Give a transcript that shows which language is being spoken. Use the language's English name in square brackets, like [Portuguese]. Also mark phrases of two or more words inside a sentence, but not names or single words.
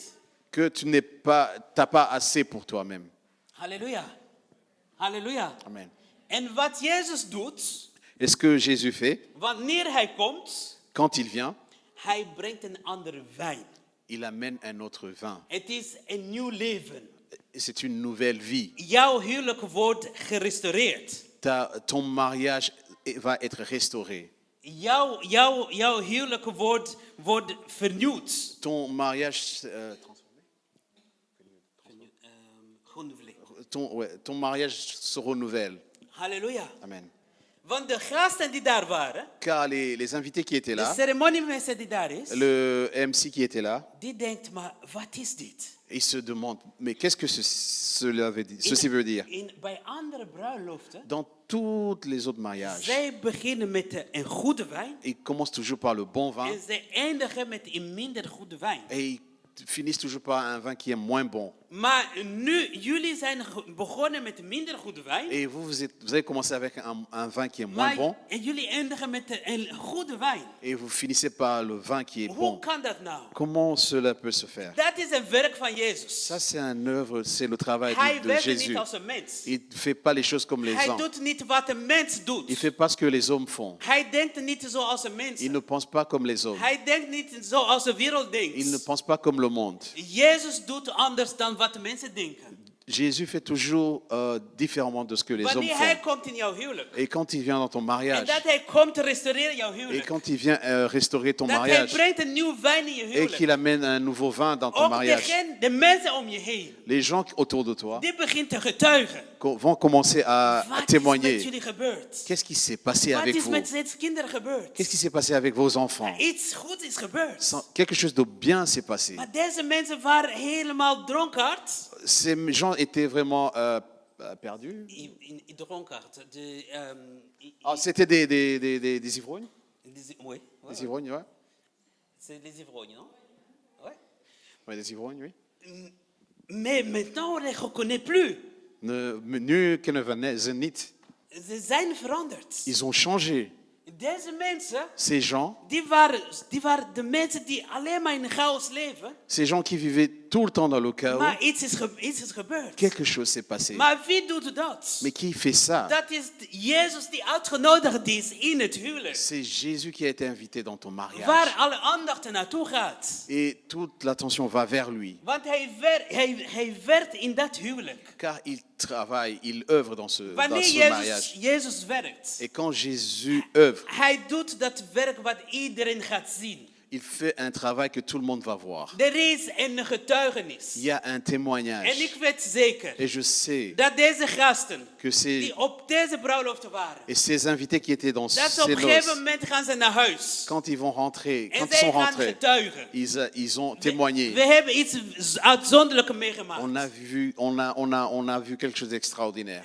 [French] Que tu n'as pas assez pour toi-même. [Dutch] Halleluja. Halleluja. Amen. En wat Jezus doet, [French] Et ce que Jésus fait, [Dutch] wanneer hij komt, [French] quand il vient, [Dutch] hij brengt een andere wijn. [French] il amène un autre vin. [Dutch] Het is een nieuw leven. [French] Et c'est une nouvelle vie. [Dutch] Jouw huwelijk wordt gerestaureerd. [French] Ton mariage va être restauré. [Dutch] Jouw huwelijk wordt vernieuwd. [French] Ton mariage, ton mariage se renouvelle. [Dutch] Halleluja. Amen. Want de gasten die daar waren, [French] Car les invités qui étaient [Dutch] de [French] là, [Dutch] ceremoniemeester die daar is, [French] le MC qui était là, [Dutch] die denkt, maar wat is dit? [French] il se demande, mais qu'est-ce que ceci veut dire? [Dutch] Bij andere bruiloften, [French] Dans tous les autres mariages, [Dutch] zij beginnen met een goede wijn [French] ils commencent toujours par le bon vin [Dutch] en zij eindigen met een minder goede wijn. [French] et ils finissent toujours par un vin qui est moins bon. [Dutch] Maar nu, jullie zijn begonnen met minder goede wijn. [French] Et vous avez commencé avec un vin qui est moins bon [Dutch] En jullie eindigen met een goede wijn. [French] et vous finissez par le vin qui est [Dutch] Hoe [French] bon. [Dutch] kan dat nou? [French] Comment cela peut se faire? [Dutch] Dat is een werk van Jezus. [French] Ça, c'est un œuvre, c'est le travail [Dutch] Hij [French] de [Dutch] werkt [French] Jésus. [Dutch] niet als een mens. [French] Il ne fait pas les choses comme les [Dutch] Hij [French] hommes. [Dutch] doet niet wat een mens [French] Il [Dutch] doet. [French] ne fait pas ce que les hommes font. [Dutch] Hij denkt niet zoals een mens. [French] Il ne pense pas comme les hommes. [Dutch] Hij denkt niet zoals de wereld [French] Il ne [Dutch] denkt. [French] pense pas comme le monde. [Dutch] Jezus doet anders dan wat de mensen denken. [French] Jésus fait toujours différemment de ce que les hommes [Dutch] Wanneer hij [French] font. [Dutch] komt in jouw huwelijk. [French] Et quand il vient dans ton [Dutch] En [French] mariage, [Dutch] dat hij komt te restaureren jouw [French] et [Dutch] huwelijk. [French] quand il vient restaurer ton [Dutch] Dat hij [French] mariage, [Dutch] brengt een nieuwe wijn in je [French] et [Dutch] huwelijk. [French] qu'il amène un nouveau vin dans ton [Dutch] Ook [French] mariage, [Dutch] de mensen om je heen. [French] les gens autour de toi [Dutch] Die begint te getuigen. [French] vont commencer à [Dutch] Wat is met [French] témoigner. [Dutch] jullie gebeurd? [French] Qu'est-ce qui s'est passé [Dutch] Wat [French] avec [Dutch] is [French] vous? [Dutch] met deze kinderen gebeurd? [French] Qu'est-ce qui s'est passé avec vos enfants? [Dutch] Iets goeds is gebeurd. [French] Quelque chose de bien s'est passé. [Dutch] Maar deze mensen waren helemaal dronkaard. [French] Ces gens étaient vraiment perdus. [Dutch] Dronkaard. [French] C'était des ivrognes? Oui. Des ivrognes, ouais. C'est des ivrognes, non? Ouais. Ouais, des ivrognes, oui. Mais maintenant, on ne les reconnaît plus. [Dutch] Nu kennen we ze niet. Ze zijn veranderd. [French] Ils ont changé. [Dutch] Deze mensen, [French] Ces gens, [Dutch] die waren de mensen die alleen maar in chaos leven. [French] ces gens qui vivaient tout le temps dans le chaos, [Dutch] Maar iets is gebeurd. [French] quelque chose s'est passé. [Dutch] Maar wie doet dat? [French] Mais qui fait ça? [Dutch] Dat is Jezus die uitgenodigd is in het huwelijk. [French] C'est Jésus qui a été invité dans ton mariage. [Dutch] Waar alle aandacht naartoe gaat. [French] Et toute l'attention va vers lui. [Dutch] Want hij werkt in dat huwelijk. [French] Car il travaille, il œuvre dans ce [Dutch] Wanneer [French] mariage. [Dutch] Jezus werkt. [French] Et quand Jésus œuvre, [Dutch] Hij doet dat werk wat iedereen gaat zien. [French] il fait un travail que tout le monde va voir. [Dutch] Er is een getuigenis. [French] Il y a un témoignage. [Dutch] En ik weet zeker [French] Et je sais [Dutch] dat deze gasten [French] que [Dutch] die op deze bruiloft waren, [French] et ces invités qui étaient dans [Dutch] dat ze op [French] ces [Dutch] een gegeven [French] noces, [Dutch] moment gaan ze naar huis. [French] quand ils vont rentrer, [Dutch] En [French] quand ils [Dutch] zij [French] sont [Dutch] gaan [French] rentrés, [Dutch] getuigen. [French] ils ont témoigné. [Dutch] We hebben iets uitzonderlijks meegemaakt. [French] On a vu quelque chose d'extraordinaire.